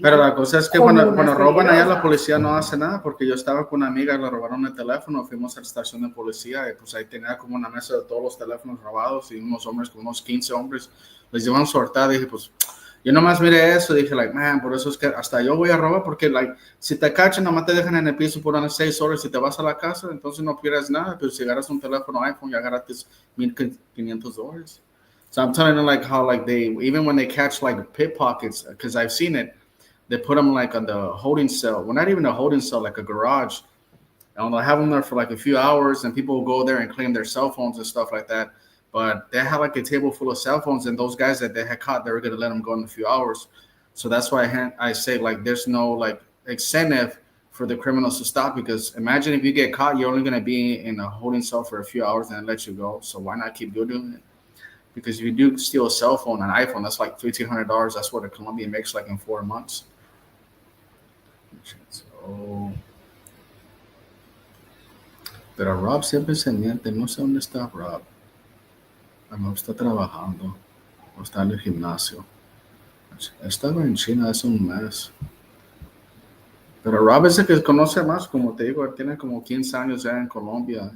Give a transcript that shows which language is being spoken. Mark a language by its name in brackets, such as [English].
[Spanish] Pero la cosa es que cuando roban allá, la policía no hace nada, porque yo estaba con una amiga, le robaron el teléfono, fuimos a la estación de policía y pues ahí tenía como una mesa de todos los teléfonos robados y unos hombres, como unos 15 hombres, les llevan sortada. Dije, pues yo nomás miré eso, dije, [English] like, man, [Spanish] por eso es que hasta yo voy a robar, porque like, si te cachan, nomás te dejan en el piso por unas 6 horas, si te vas a la casa, entonces no pierdes nada, pero si agarras un teléfono iPhone, ya agarraste $1,500. [English] So I'm telling them like how like they, even when they catch like pickpockets, because I've seen it, they put them like on the holding cell. Well, not even a holding cell, like a garage. And they'll have them there for like a few hours, and people will go there and claim their cell phones and stuff like that. But they have like a table full of cell phones, and those guys that they had caught, they were going to let them go in a few hours. So that's why I say like there's no like incentive for the criminals to stop, because imagine if you get caught, you're only going to be in a holding cell for a few hours and let you go. So why not keep doing it? Because if you do steal a cell phone, an iPhone, that's like $1,500. That's what a Colombian makes like in 4 months. [Spanish] So, pero Rob siempre se miente. No sé dónde está Rob. A lo mejor está trabajando o está en el gimnasio. Estaba en China hace un mes. Pero Rob es el que conoce más, como te digo, él tiene como 15 años ya en Colombia.